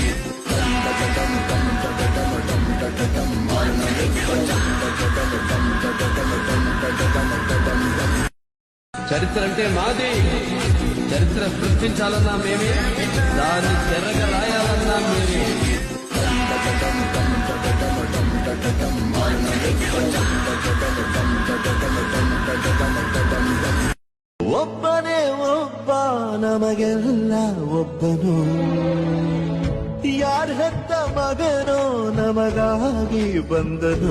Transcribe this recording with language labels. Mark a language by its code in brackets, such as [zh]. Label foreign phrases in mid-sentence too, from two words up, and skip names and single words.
[te] చరిత్ర అంటే మాది. చరిత్ర సృష్టించాలన్నా మేమే, దాన్ని తెరగ రాయాలన్నా మేమే. [kn] ಒಬ್ಬನೇ ಒಬ್ಬ ನಮಗೆಲ್ಲ ಒಬ್ಬನು, ಯಾರ ಹೆತ್ತ ಮಗನೋ ನಮಗಾಗಿ ಬಂದನು.